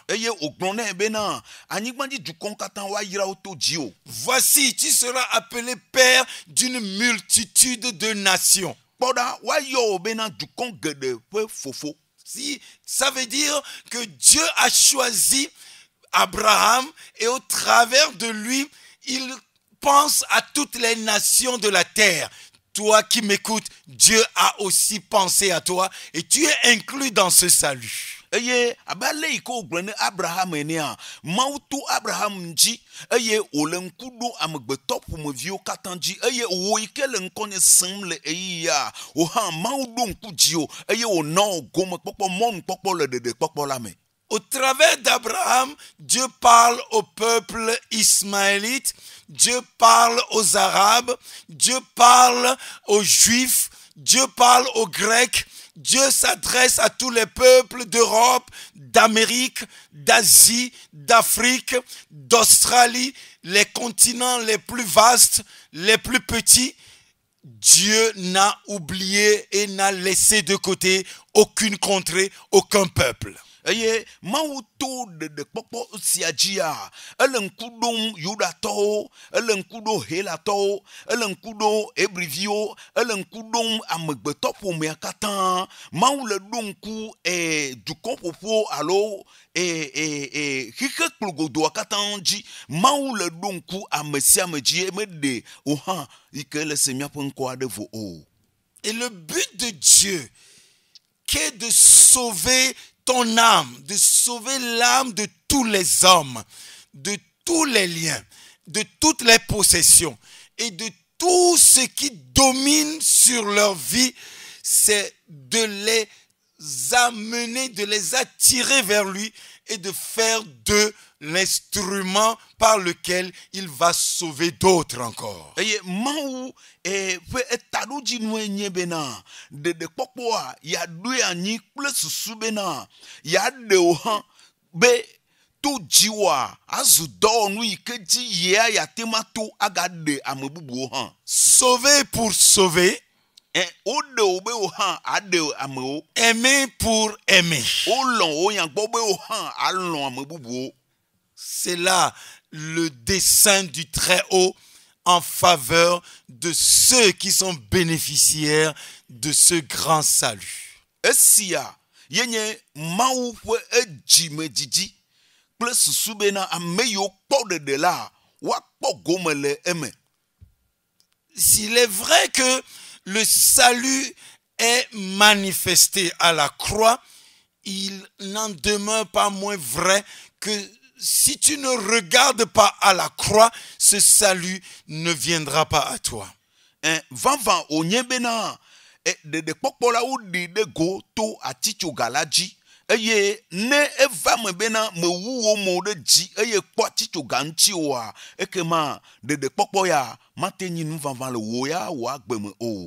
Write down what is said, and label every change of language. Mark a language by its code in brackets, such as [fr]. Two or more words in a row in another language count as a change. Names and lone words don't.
[ee] eye ogblɔ nɛ bena anyigbadzi dukɔwo katã woayra wo to dziwò. [fr] Voici, tu seras appelé père d'une multitude de nations. [ee] kpɔɖa woayɔ wo bena dukɔ geɖe ƒe fofo. [fr] Si, ça veut dire que Dieu a choisi Abraham et au travers de lui, il pense à toutes les nations de la terre. Toi qui m'écoutes, Dieu a aussi pensé à toi et tu es inclus dans ce salut. [ee] eye abe ale yi ke wogblɔ ne Abraham enea Mawu to Abraham dzi eye wòle ŋku ɖo amegbetɔ ƒomeviwo katã dzi eye wo yi ke le ŋkɔnye sẽm le ɣeyiɣia wò hã Mawu ɖo ŋku dziwò eye wòna wò gomekpɔkpɔ mɔnukpɔkpɔ le ɖeɖekpɔkpɔ la me. [fr] Au travers d'Abraham, Dieu parle au peuple ismaélite, Dieu parle aux Arabes, Dieu parle aux Juifs, Dieu parle aux Grecs. Dieu s'adresse à tous les peuples d'Europe, d'Amérique, d'Asie, d'Afrique, d'Australie, les continents les plus vastes, les plus petits. Dieu n'a oublié et n'a laissé de côté aucune contrée, aucun peuple. [ee] eye Mawu to ɖeɖekpɔkpɔ sia dzia ele ŋku ɖom Yudatɔwo, ele ŋku ɖo Helatɔwo, ele ŋku ɖo Hebriviwo, ele ŋku ɖom amegbetɔ ƒomea katã. Mawu le ɖo ŋku dukɔƒoƒo alo xixe kplogodoa katã dzi. Mawu le ɖo ŋku ame sia ame dzi meɖe o hã yi ke le se míaƒe ŋkɔ aɖe vo o. [fr] Et le but de Dieu, qu'est de sauver ton âme, de sauver l'âme de tous les hommes, de tous les liens, de toutes les possessions et de tout ce qui domine sur leur vie, c'est de les amener, de les attirer vers lui et de faire d'eux l'instrument par lequel il va sauver d'autres encore. [ee] eye Mawu ƒe etaɖodzinue nye bena ɖeɖekpɔkpɔa yaɖoe anyi kple susu bena yaɖe wo hã be to dziwoa azu dɔwɔnu yi ke dzi yea yate ma to agaɖe ame bubuwo hã. [fr] Sauver pour sauver, [ee] woɖe wo be wo hã aɖe amewo. [fr] aimer pour aimer. [ee] Wolɔ̃ wo nyagbɔ be wo hã alɔ̃ ame bubuwo. [fr] C'est là le dessein du Très-Haut en faveur de ceux qui sont bénéficiaires de ce grand salut. [ee] Esia yenye Mawu ƒe edzimedzidzi kple susu bena ame yiwo kpɔ ɖeɖe la woakpɔ gome le eme. [fr] S'il est vrai que le salut est manifesté à la croix, il n'en demeure pas moins vrai que si tu ne regardes pas à la croix, ce salut ne viendra pas à toi. [ee] Vava onye bena ɖeɖekpɔkpɔ la woɖi ɖe go to atitsoga la dzi eye ne eva me bena mewu wo mo ɖe dzi eye kpɔ atitsoga ŋuti oa ekema ɖeɖekpɔkpɔ ya mate nyi nu vava le wo ya wo agbe me o.